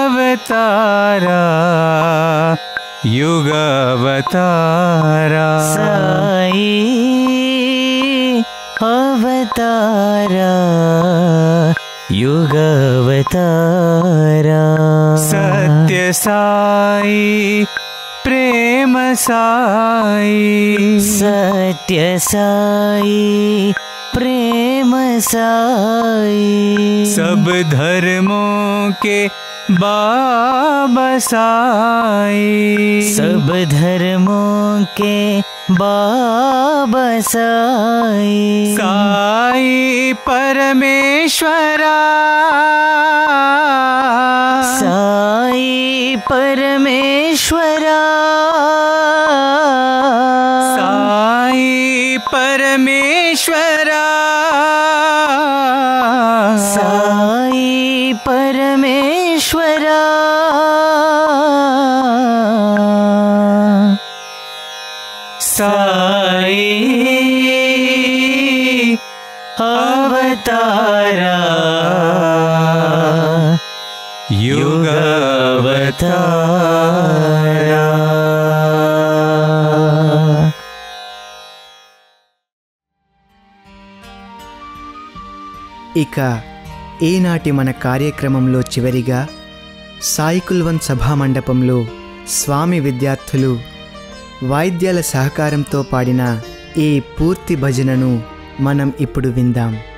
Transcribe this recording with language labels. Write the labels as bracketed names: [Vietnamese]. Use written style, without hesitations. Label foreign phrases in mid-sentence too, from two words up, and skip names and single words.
[Hindi] अवतारा युग अवतारा साई अवतारा युग अवतारा सत्य साई प्रेम साई सत्य साई प्रेम साई सब धर्मों के बाबा साई सब धर्मों के बाबा साई साई परमेश्वरा साई परमेश्वरा साई परमेश्वरा साई परमेश्वरा साई अवतारा युग अवतारा [Telugu] ఇక ఈనాటి మన కార్యక్రమంలో చివరిగా సాయి కుల్వంత్ సభామండపంలో స్వామి విద్యార్థులు వాయిద్యాల సహకారంతో పాడిన ఈ పూర్తి భజనను మనం ఇప్పుడు విందాం.